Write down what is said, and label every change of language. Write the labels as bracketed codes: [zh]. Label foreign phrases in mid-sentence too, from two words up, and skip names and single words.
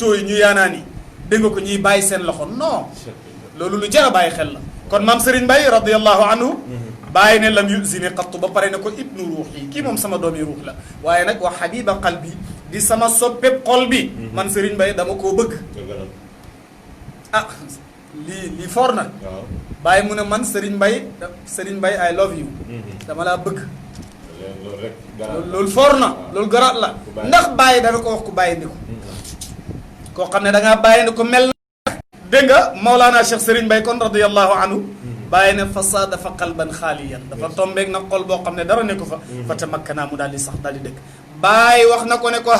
[wo] tooy ñu yaanaan yi dégg nga ko ñuy bàyyi seen loxo non loolu lu jar a bàyyi xel la kon maam Serigne Mbaye [ar] رضي الله عنه [wo] bàyyi ne lam yuzini xattu ba pare ne ko ibnu ruux yi kii moom sama doomi ruux la waaye nag [ar] وحبيب قلبي [wo] di sama soppeb xol bi man Serigne Mbaye dama koo bëgg ah lii foor na bàyyi mu ne man Serigne Mbaye [en] I love you [wo] dama laa bëgg loolu foor na loolu garaat la ndax bàyyi dana ko wax ku bàyyi ndi ko koo xam ne da ngaa bàyyi ndi ko mel na dégg nga Mawlana Cheikh Serigne Mbaye kon [ar] رضي الله عنه [wo] bàyyi ne [ar] فصادف قلبا خاليا [wo] dafa tombeeg na xol boo xam ne dara nekku fa fa tamakkana mu daal di sax daal di dëkk bàyyi wax na ko ne ko